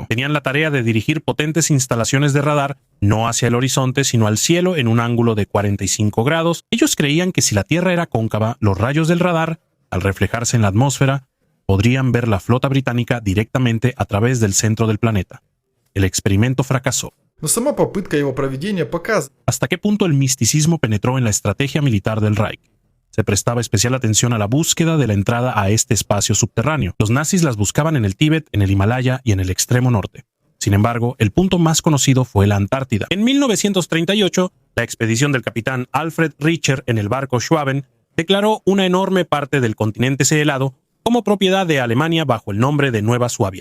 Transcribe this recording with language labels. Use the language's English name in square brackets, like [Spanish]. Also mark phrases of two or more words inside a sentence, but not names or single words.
[Spanish] Tenían la tarea de dirigir potentes instalaciones de radar, no hacia el horizonte, sino al cielo en un ángulo de 45 grados. Ellos creían que si la Tierra era cóncava, los rayos del radar, al reflejarse en la atmósfera, podrían ver la flota británica directamente a través del centro del planeta. El experimento fracasó. [Russian] Но сама попытка его проведения показывает. [Spanish] ¿Hasta qué punto el misticismo penetró en la estrategia militar del Reich? se prestaba especial atención a la búsqueda de la entrada a este espacio subterráneo. Los nazis las buscaban en el Tíbet, en el Himalaya y en el extremo norte. Sin embargo, el punto más conocido fue la Antártida. En 1938, la expedición del capitán Alfred Richer en el barco Schwaben declaró una enorme parte del continente helado como propiedad de Alemania bajo el nombre de Nueva Suabia.